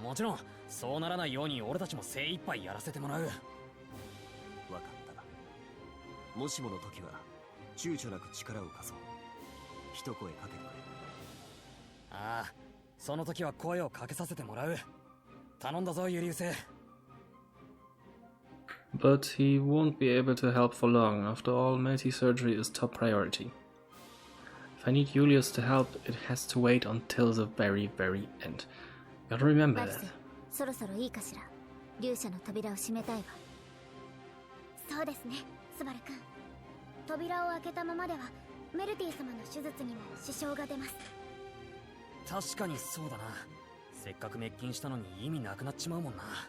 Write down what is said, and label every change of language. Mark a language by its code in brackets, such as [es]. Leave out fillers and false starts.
[ja] もちろんそうならないように俺たちも精一杯やらせてもらう。わかった。もしもの時は躊躇なく力を貸そう。一声かけてくれ。ああ、その時は声をかけさせてもらう。頼んだぞユリウス。 [en] But he won't be able to help for long. After all, multi-surgery is top priority. If I need Julius to help, it has to wait until the very, very end. Gotta remember that. [ja] そろそろいいかしら。勇者の扉を閉めたいわ。そうですね、スバル君。扉を開けたままではメルティ様の手術にも支障が出ます。確かにそうだな。せっかく滅菌したのに意味なくなっちまうもんな。